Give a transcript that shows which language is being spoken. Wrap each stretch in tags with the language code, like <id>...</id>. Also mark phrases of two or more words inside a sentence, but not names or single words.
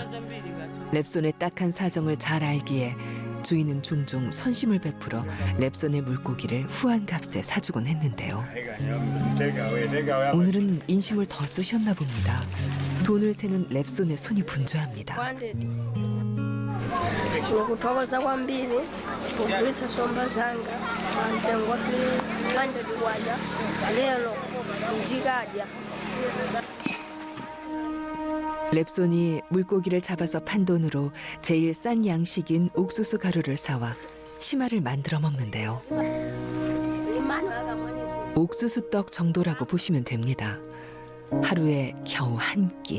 <ko>랩손의 딱한 사정을 잘 알기에 주인은 종종 선심을 베풀어 랩손의 물고기를 후한 값에 사주곤 했는데요. 오늘은 인심을 더 쓰셨나 봅니다. 돈을 세는 랩손의 손이 분주합니다.</ko> <ny>Nikuthokoza kwambiri kugulitsa nsomba zanga mtengo wa 300 kwacha lero ndikadya.</ny> <ko>랩손이 물고기를 잡아서 판 돈으로 제일 싼 양식인 옥수수 가루를 사와 심화를 만들어 먹는데요. 옥수수 떡 정도라고 보시면 됩니다. 하루에 겨우 한 끼.</ko>